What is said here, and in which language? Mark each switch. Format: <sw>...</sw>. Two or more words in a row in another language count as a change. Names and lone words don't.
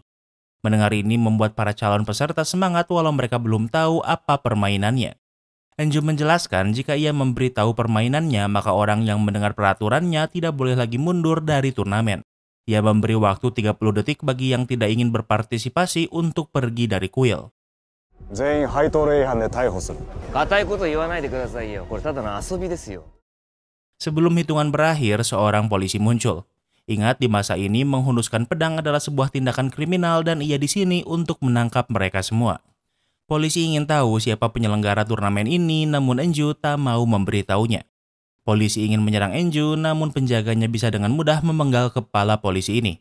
<id>Mendengar ini membuat para calon peserta semangat walau mereka belum tahu apa permainannya. Enju menjelaskan jika ia memberitahu permainannya maka orang yang mendengar peraturannya tidak boleh lagi mundur dari turnamen. Ia memberi waktu 30 detik bagi yang tidak ingin berpartisipasi untuk pergi dari kuil.</id> <ja>全員配当例違反で逮捕する。固いこと言わないでくださいよ。これただの遊びですよ。</ja> <id>Sebelum hitungan berakhir, seorang polisi muncul. Ingat, di masa ini menghunuskan pedang adalah sebuah tindakan kriminal dan ia di sini untuk menangkap mereka semua. Polisi ingin tahu siapa penyelenggara turnamen ini, namun Enju tak mau memberitahunya. Polisi ingin menyerang Enju, namun penjaganya bisa dengan mudah memenggal kepala polisi ini.</id>